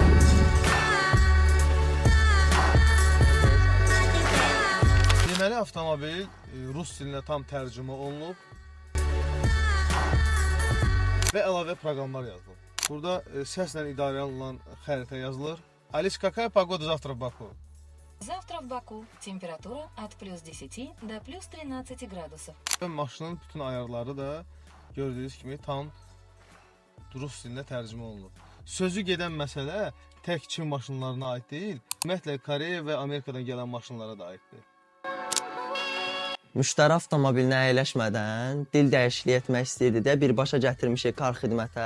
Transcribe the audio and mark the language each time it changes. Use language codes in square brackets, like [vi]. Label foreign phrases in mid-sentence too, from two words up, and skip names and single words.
[az] Deməli, avtomobil rus dilinə tam tərcümə olunub və əlavə proqramlar yazılıb. Burada səslə idarə olunan xəritə yazılır. [ru] Alice, какая погода завтра в Баку? Завтра в Баку температура от плюс 10 до плюс 13 градусов. [az] Və maşının bütün ayarları da gördüyünüz kimi tam rus dilində tərcümə olunub. Sözü gedən məsələ tək Çin maşınlarına aid deyil, ümumiyyətlə Koreya və Amerikadan gələn maşınlara da aiddir. Müştəri avtomobilinə əyləşmədən dil dəyişikliyi etmək istəyirdi də birbaşa gətirmişik kar xidmətə.